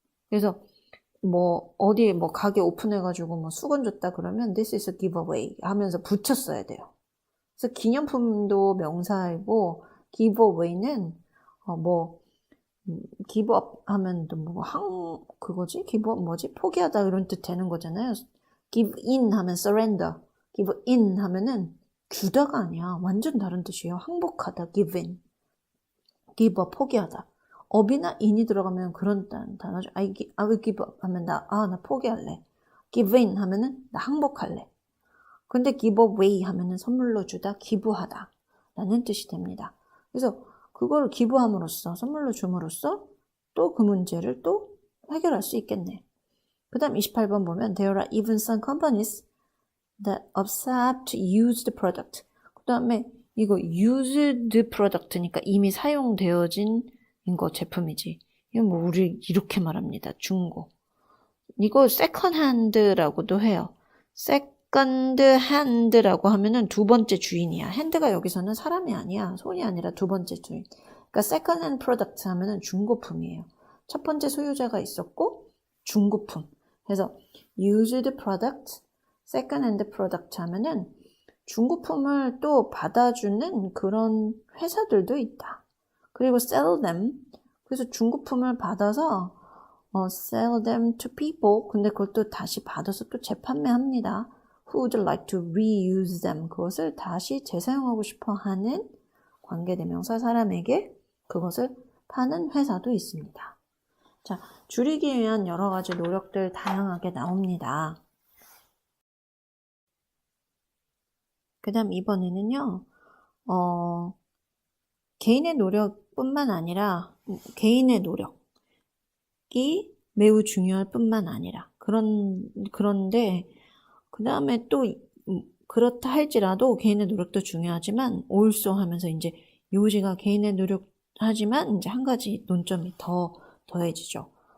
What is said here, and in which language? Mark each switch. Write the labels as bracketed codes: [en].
[ko] 그래서 뭐 어디 뭐 가게 오픈해가지고 뭐 수건 줬다 그러면 [en] this is a giveaway [ko] 하면서 붙여 써야 돼요. 그래서 기념품도 명사이고 giveaway는 뭐 give up 하면 또 뭐 그거지? give up 뭐지? 포기하다 이런 뜻 되는 거잖아요. give in 하면 surrender, give in 하면은 주다가 아니야. 완전 다른 뜻이에요. 항복하다, give in. give up, 포기하다. up이나 in이 들어가면 그런 단어죠. [en] I will give up [ko] 하면 나 포기할래. give in 하면은 나 항복할래. 근데 give away 하면은 선물로 주다, 기부하다 라는 뜻이 됩니다. 그래서 그걸 기부함으로써, 선물로 줌으로써 또 그 문제를 또 해결할 수 있겠네. 그 다음 28번 보면 [en] there are even some companies that accept used product. [ko] 그 다음에 이거 used product니까 이미 사용되어진 거 제품이지. 이건 뭐 우리 이렇게 말합니다. 중고. 이거 second hand라고도 해요. second hand라고 하면은 두 번째 주인이야. hand가 여기서는 사람이 아니야. 손이 아니라 두 번째 주인. 그러니까 second hand product 하면은 중고품이에요. 첫 번째 소유자가 있었고 중고품. 그래서 used product, second hand product 하면은 중고품을 또 받아주는 그런 회사들도 있다. 그리고 [en] sell them. [ko] 그래서 중고품을 받아서 [en] sell them to people. [ko] 근데 그것도 다시 받아서 또 재판매합니다. [en] Who would like to reuse them. [ko] 그것을 다시 재사용하고 싶어 하는 관계대명사 사람에게 그것을 파는 회사도 있습니다. 자, 줄이기 위한 여러 가지 노력들 다양하게 나옵니다. 그 다음 이번에는요, 개인의 노력뿐만 아니라, 개인의 노력이 매우 중요할 뿐만 아니라, 그런데, 그 다음에 또, 그렇다 할지라도 개인의 노력도 중요하지만, also 하면서 이제 요지가 개인의 노력하지만, 이제 한 가지 논점이 더해지죠.